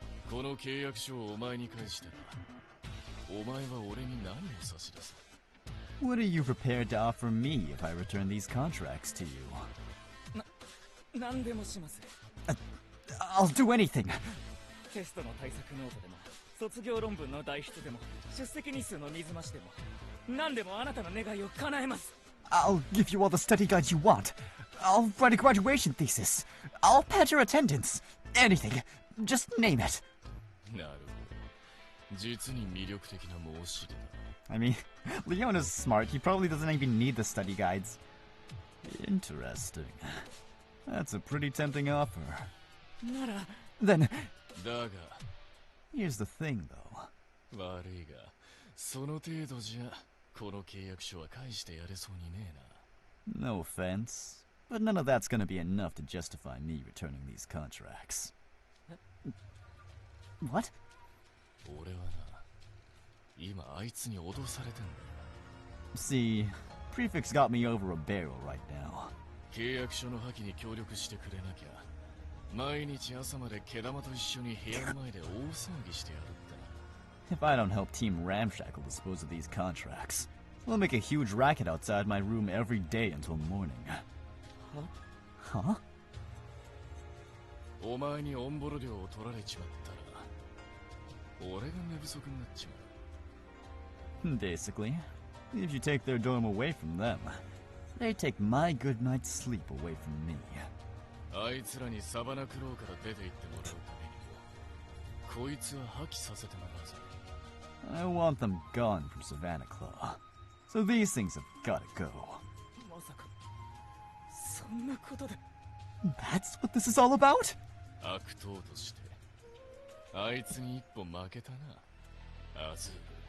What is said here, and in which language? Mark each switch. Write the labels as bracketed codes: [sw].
[ja] この契約書をお前に返してな。お前は俺に何を差し出す？ [en] What are you prepared to offer me if I return these contracts to you? [ja] 何でもします。 [en] I'll do anything. [ja] テストの対策ノートでも、卒業論文の代筆でも、出席日数の水増しでも、何でもあなたの願いを叶えます。 [en] I'll give you all the study guides you want. I'll write a graduation thesis. I'll pad your attendance. Anything. Just name it. [ja] なるほど。実に魅力的な申し出だ。 [en] I mean, Leona's smart. He probably doesn't even need the study guides. Interesting. That's a pretty tempting offer. [ja] なら。 [en] Then. [ja] だが。 [en] Here's the thing, though. [ja] 悪いが、その程度じゃこの契約書は返してやれそうにねえな。 [en] No offense, but none of that's gonna be enough to justify me returning these contracts. What? [ja] 俺はな、今あいつに脅されてんだよ。 [en] See, Prefix got me over a barrel right now. [ja] 契約書の破棄に協力してくれなきゃ毎日朝まで毛玉と一緒に部屋の前で大騒ぎしてやるってな。 [en] If I don't help Team Ramshackle dispose of these contracts, we'll make a huge racket outside my room every day until morning. Huh? [ja] お前にオンボロ料を取られちまったら俺が寝不足になっちまう。 [en] Basically, if you take their dorm away from them, they take my good night's sleep away from me. [ja] あいつらにサバナクローから出て行ってもらうためにもこいつは破棄させてもらうぜ。 [en] I want them gone from Savannah Claw, so these things have gotta go. [ja] まさかそんなことで。 [en] That's what this is all about? [ja] 悪党としてあいつに一歩負けたな、アズール。